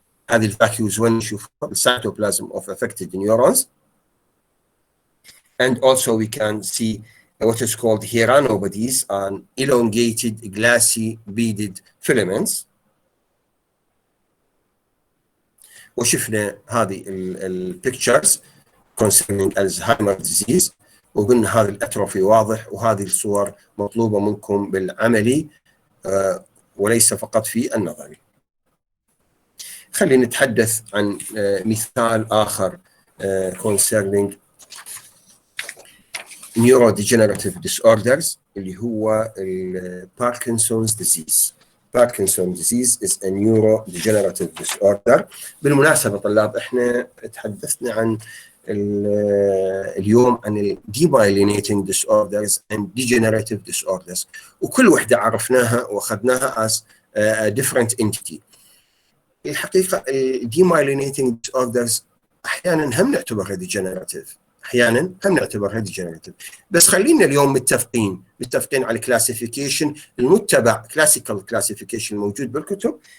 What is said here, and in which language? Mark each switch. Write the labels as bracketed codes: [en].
[ar] هذه الفاكيوز وين نشوفها [en] cytoplasm of affected neurons. And also we can see what is called hieranobodies and elongated glassy beaded filaments. [ar] وشفنا هذه البيكتشرز [en] concerning Alzheimer's disease [ar] وقلنا هذا الاتروفي واضح، وهذه الصور مطلوبة منكم بالعملي وليس فقط في النظري. خلينا نتحدث عن مثال آخر [en] concerning neurodegenerative disorders [ar] اللي هو Parkinson's disease. [en] Parkinson disease is a neurodegenerative disorder. [ar] بالمناسبة طلاب احنا تحدثنا عن اليوم عن ال [en] demyelinating disorders and degenerative disorders، [ar] وكل وحدة عرفناها واخذناها [en] as a different entity. [ar] الحقيقة ال [en] demyelinating disorders [ar] أحيانا هم نعتبرها degenerative، أحيانا هم نعتبرها degenerative، بس خلينا اليوم متفقين على الكلاسيفيكيشن المتبع، [en] classical classification [ar] الموجود بالكتب.